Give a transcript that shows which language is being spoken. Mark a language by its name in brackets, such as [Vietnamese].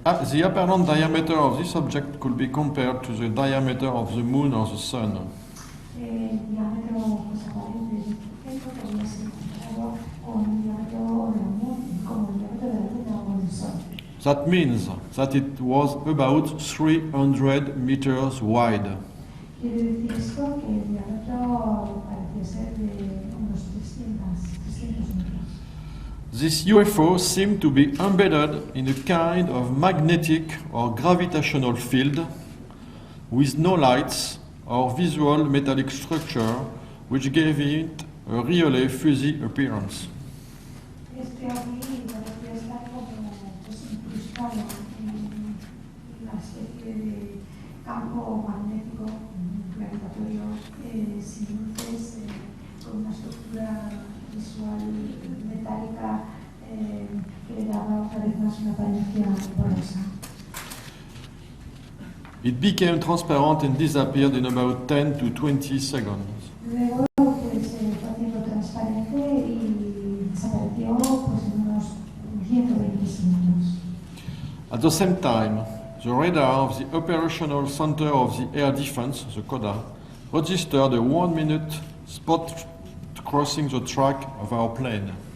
[English] The apparent diameter of this object could be compared to the diameter of the moon or the sun. [Spanish] El diámetro pues, aparente de este objeto podría ser comparado con el diámetro de la luna, como el diámetro de la luna o del sol. [English] That means that it was about 300 meters wide. [Spanish] Quiere decir esto que el diámetro parecía ser de unos 300 metros. [English] This UFO seemed to be embedded in a kind of magnetic or gravitational field with no lights or visual metallic structure, which gave it a really fuzzy appearance. [Spanish] Este ovni parecía estar como pues, incrustado en una especie de campo magnético gravitatorio sin luces, con una estructura visual metálica que le daba cada vez más una apariencia borrosa. [English] It became transparent and disappeared in about 10 to 20 seconds. [Spanish] Luego pues, fue haciendo transparente y desapareció pues, en unos 120 segundos. [English] At the same time, the radar of the Operational Center of the Air Defense, the CODA, registered a 1-minute spot crossing the track of our plane.